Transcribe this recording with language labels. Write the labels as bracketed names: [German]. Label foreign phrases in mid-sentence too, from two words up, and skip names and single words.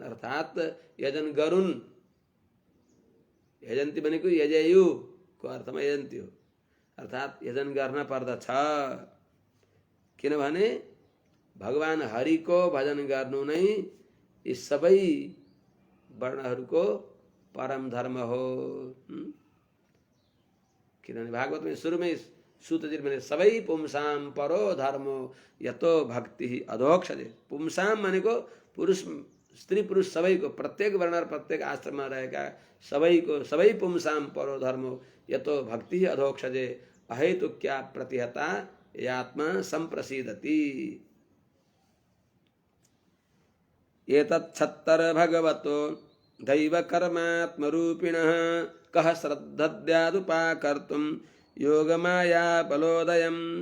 [Nepali] अर्थात यजन गरून्, यजन्ती भनेको यजयु को अर्थमा यजन्ती हो, अर्थात यजन गर्न पर्दछ। किनभने भगवान हरिको भजन गर्नु नै यी सबै वर्णहरूको परम धर्म हो। किनभने भागवतमा सुरुमै सूतजी भने सबै [Sanskrit] पुंसाम परो धर्मो यतो भक्ति अधोक्षजे। [Nepali] पुंसाम भनेको पुरुष, स्त्री पुरुष सबैको, प्रत्येक वर्ण र प्रत्येक आश्रममा रहेका सबैको, सबै [Sanskrit] पुंसाम परो धर्मो यतो भक्ति अधोक्षजे अहेतुक्या प्रतिहता यात्मा संप्रसीदति। एतच्छत्तर भगवतो दैव कर्मात्मरूपिणः कः श्रद्धद्यादुपाकर्तुं योगमाया बलोदयम्।